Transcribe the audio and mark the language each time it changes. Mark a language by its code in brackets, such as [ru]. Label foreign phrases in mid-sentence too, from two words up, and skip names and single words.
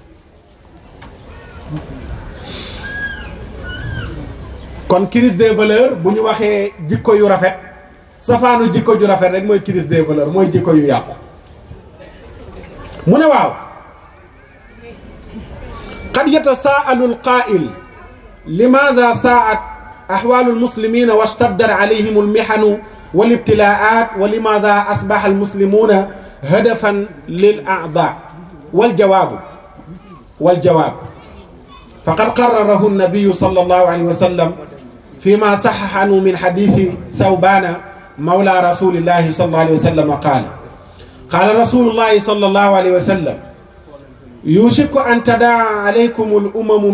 [wo] kon [fr] crise des valeurs [wo] bu ñu waxee jikko yu rafet safaanu jikko ju rafet rek mooy [fr] crise des valeurs [wo] mooy jikko yu yàqu mu ne waaw [ar] قد يتساءل القائل لماذا ساءت أحوال المسلمين واشتدت عليهم المحن والابتلاءات ولماذا أصبح المسلمون هدفا للأعداء والجواب فقد قرره النبي صلى الله عليه وسلم فيما صحح عنه من حديث ثوبان مولى رسول الله صلى الله عليه وسلم قال رسول الله صلى الله عليه وسلم يوشك أن تداعى عليكم الأمم